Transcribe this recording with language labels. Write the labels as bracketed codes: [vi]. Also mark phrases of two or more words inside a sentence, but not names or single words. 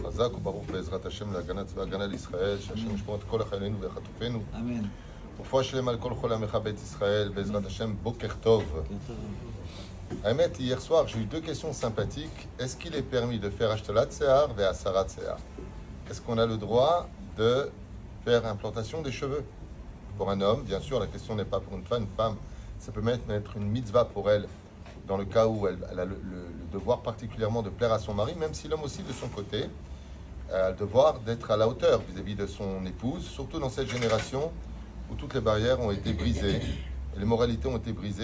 [he] חזק וברוך בעזרת השם להגנת צבא ההגנה לישראל, שהשם ישמור את כל חיילינו וחטופינו. אמן. ורפואה שלמה על כל חולי עמך בית ישראל, בעזרת השם, בוקר טוב. [fr] Ahmed, hier soir, j'ai eu deux questions sympathiques. Est-ce qu'il est permis de faire [he] השתלת שיער [fr] et [he] הסרת שיער? [fr] Est-ce qu'on a le droit de faire implantation des cheveux? Pour un homme, bien sûr, la question n'est pas pour une femme. Une femme, ça peut même être une mitzvah pour elle, dans le cas où elle a le devoir particulièrement de plaire à son mari, même si l'homme aussi, de son côté, a le devoir d'être à la hauteur vis-à-vis de son épouse, surtout dans cette génération où toutes les barrières ont été brisées, et les moralités ont été brisées.